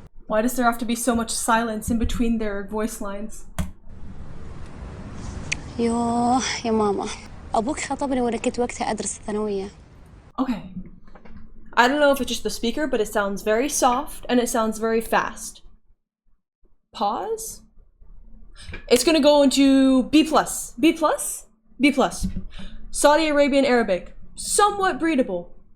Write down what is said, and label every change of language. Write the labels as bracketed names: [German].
[English] Why does there have to be so much silence in between their voice lines? [Arabic] يوه يا ماما، أبوك خطبني وأنا كنت وقتها أدرس الثانوية. [English] Okay. I don't know if it's just the speaker, but it sounds very soft and it sounds very fast. Pause? It's gonna go into B+. B+? B+. Saudi Arabian Arabic. Somewhat breedable.